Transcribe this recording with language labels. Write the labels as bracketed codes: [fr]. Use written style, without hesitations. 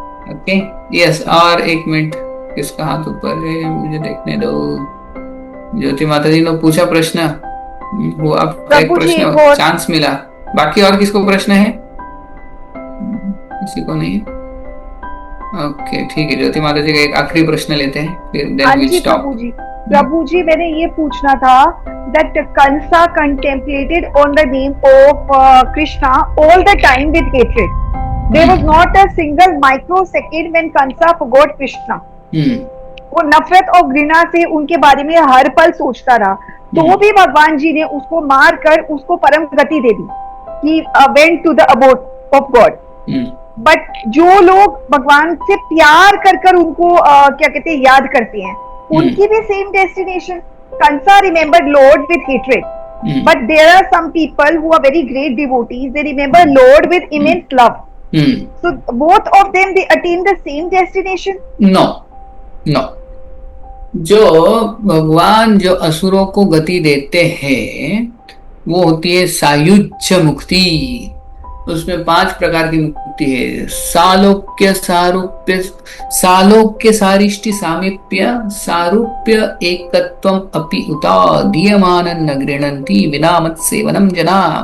[hi] Okay yes, और 1 minute, किसका हाथ ऊपर है मुझे देखने दो। ज्योति माता जी ने पूछा प्रश्न, वो आपका एक प्रश्न चांस मिला, बाकी और किसको प्रश्न है? किसी को नहीं? ओके ठीक है, ज्योति माता जी का एक आखिरी प्रश्न लेते हैं, फिर [en] Then we stop. [hi] प्रभु जी मैंने ये पूछना था [en] that Kansa contemplated on the name of Krishna all the time with hatred. There was not a single microsecond when Kansa forgot Krishna. [hi] वो नफरत और घृणा से उनके बारे में हर पल सोचता रहा, तो भी भगवान जी ने उसको मार कर उसको परम गति दे दी कि [en] went to the abode of God. [hi] But जो लोग भगवान से प्यार कर कर उनको क्या कहते हैं याद करते हैं, उनकी भी same destination. [en] Kansa remembered Lord with hatred, but there are some people who are very great devotees. They remember Lord with immense love. So both of them they attain the same destination? No, no. [hi] जो भगवान जो असुरों को गति देते हैं वो होती है सायुज्य मुक्ति। उसमें 5 प्रकार की मुक्ति है। [sa] सालोक्य, सारूप्य, सालोक्य सारिष्टि सामीप्य, सारूप्य एकत्वम अपि उता दीयमानं न गृह्णन्ति विना मत सेवनम जना।